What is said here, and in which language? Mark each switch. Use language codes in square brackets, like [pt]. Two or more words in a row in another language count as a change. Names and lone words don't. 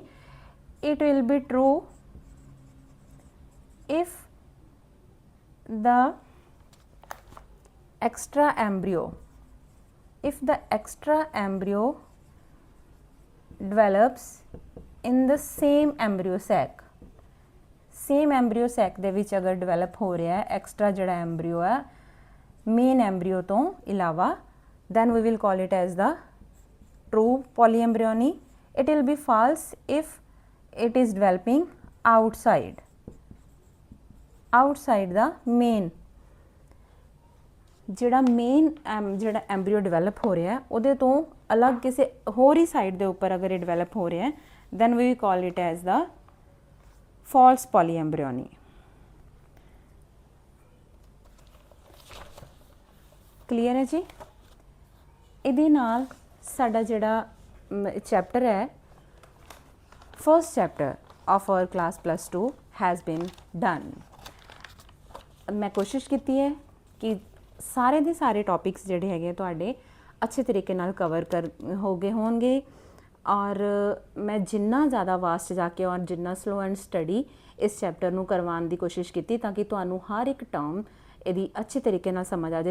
[en] it will be true if the extra embryo develops in the same embryo sac [pa] ਦੇ ਵਿੱਚ ਅਗਰ ਡਿਵੈਲਪ ਹੋ ਰਿਹਾ ਹੈ ਐਕਸਟਰਾ ਜਿਹੜਾ ਐਮਬਰੀਓ ਹੈ [en] main embryo [pa] ਤੋਂ ਇਲਾਵਾ, [en] then we will call it as the true polyembryony। it will be false if it is developing outside the main, [pa] ਜਿਹੜਾ ਐਮਬਰੀਓ ਡਿਵੈਲਪ ਹੋ ਰਿਹਾ ਹੈ ਉਹਦੇ ਤੋਂ ਅਲੱਗ ਕਿਸੇ ਹੋਰ ਹੀ ਸਾਈਡ ਦੇ ਉੱਪਰ ਅਗਰ ਇਹ ਡਿਵੈਲਪ ਹੋ ਰਿਹਾ ਹੈ [en] then we will call it as the false polyembryony। [pa] ਕਲੀਅਰ ਹੈ ਜੀ? ਇਹਦੇ ਨਾਲ ਸਾਡਾ ਜਿਹੜਾ ਚੈਪਟਰ ਹੈ [en] first chapter of our class +2 has been done। [pa] ਮੈਂ ਕੋਸ਼ਿਸ਼ ਕੀਤੀ ਹੈ ਕਿ ਸਾਰੇ ਦੇ ਸਾਰੇ ਟੌਪਿਕਸ ਜਿਹੜੇ ਹੈਗੇ ਤੁਹਾਡੇ ਅੱਛੇ ਤਰੀਕੇ ਨਾਲ ਕਵਰ ਹੋ ਗਏ ਹੋਣਗੇ, ਔਰ ਮੈਂ ਜਿੰਨਾ ਜ਼ਿਆਦਾ ਵਾਸਟ ਜਾ ਕੇ ਔਰ ਜਿੰਨਾ [en] slow and steady [pa] ਇਸ ਚੈਪਟਰ ਨੂੰ ਕਰਵਾਉਣ ਦੀ ਕੋਸ਼ਿਸ਼ ਕੀਤੀ ਤਾਂ ਕਿ ਤੁਹਾਨੂੰ ਹਰ ਇੱਕ ਟਰਮ ਇਹਦੀ ਅੱਛੇ ਤਰੀਕੇ ਨਾਲ ਸਮਝ ਆ ਜਾਏ।